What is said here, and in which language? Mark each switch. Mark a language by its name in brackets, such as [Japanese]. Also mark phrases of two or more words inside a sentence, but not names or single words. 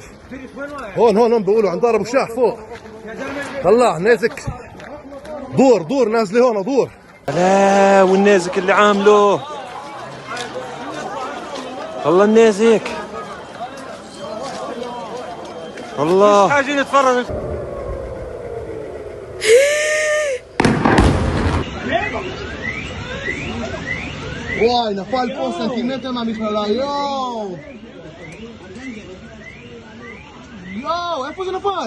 [Arabic] هون بيقولوا عند دار ابو شاح فوق. طلع نازك، دور نازله هون، دور. لا والنازك اللي عامله والله، النازك والله حاجة نتفرج. [Hebrew] וואי, נפל פה סנטימטר מהמכללה, יואו, איפה זה נפל?